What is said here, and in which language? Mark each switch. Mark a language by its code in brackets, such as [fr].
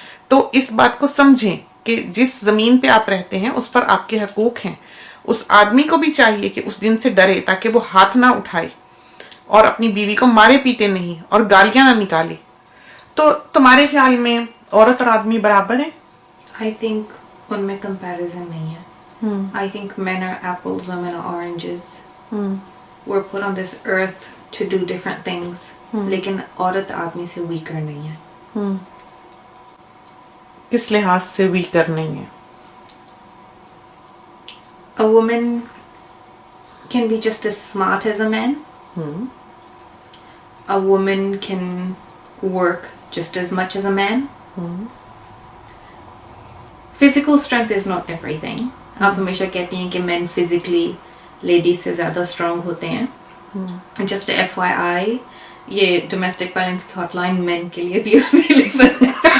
[hi] तो इस बात को समझें कि जिस ज़मीन पे आप रहते हैं उस पर आपके हकूक़ हैं. उस आदमी को भी चाहिए कि उस दिन से डरे ताकि वो हाथ ना उठाए और अपनी बीवी को मारे पीटे नहीं और गालियाँ ना निकाले. तो तुम्हारे ख्याल में औरत और आदमी बराबर हैं? [en] I think [hi] उनमें comparison नहीं है. [en] I think men are apples, women are oranges. We're put on this earth to do different things. [hi] लेकिन औरत आदमी से weaker नहीं है. किस लिहाज से weaker नहीं है? [en] A woman can be just as smart as a man. A woman can work just as much as a man. Physical strength is not everything. [hi] आप हमेशा कहती हैं कि [en] men physically [hi] ladies से ज़्यादा strong होते हैं. [en] Just a FYI, ये domestic violence की hotline men [hi] के लिए भी [en] available है.